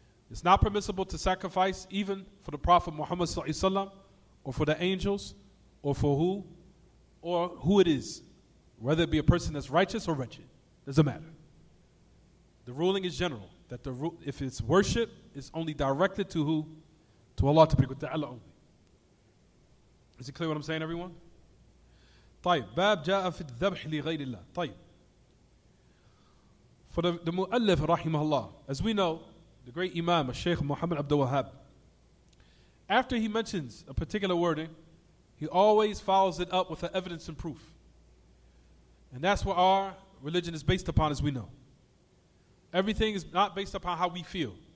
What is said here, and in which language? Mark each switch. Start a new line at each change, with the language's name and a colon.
English: It's not permissible to sacrifice even for the Prophet Muhammad sallallahu alaihi wasallam, or for the angels, or for who it is, whether it be a person that's righteous or wretched. Doesn't matter. The ruling is general, that if it's worship, it's only directed to who? To Allah Ta'ala only. Is it clear what I'm saying, everyone?
Arabic: طيب باب جاء في الذبح لغير الله. طيب.
English: For the mu'allif rahimahullah, as we know, the great Imam, Shaykh Muhammad Abdul Wahhab, after he mentions a particular wording, he always follows it up with an evidence and proof. And that's what our religion is based upon, as we know. Everything is not based upon how we feel.